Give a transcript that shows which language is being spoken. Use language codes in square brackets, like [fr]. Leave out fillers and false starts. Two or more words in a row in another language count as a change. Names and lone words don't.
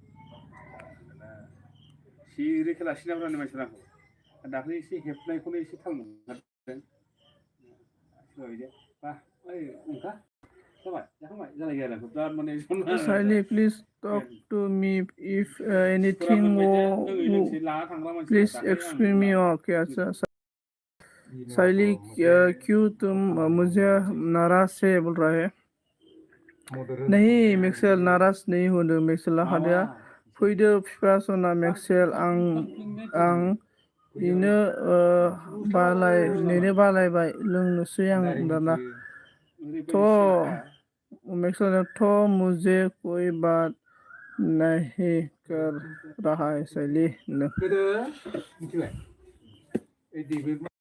[brx] सिरि खेलासिना बुंनाय मानसिफ्रा आंखौ दाख्लै एसे हेबनायखौनो एसे थाल मोनदों बा ओइ ओंखा जाबाय जाखांबाय जालायो आरो बिराद माने [en] Shyly, please talk to me if anything. Please explain me. [hi] Okay, अच्छा साइली क्यों तुम मुझे नाराज से बोल रहा है नहीं मेक्सेल नाराज नहीं [brx] होदो मेक्सेला हादया फैदो फिफा सना मेक्सेल आं इनो नेनो बालायबाय लोंनोसै आं दाना [hi] तो मेक्सेल तो मुझे कोई बात नहीं कर रहा है साइली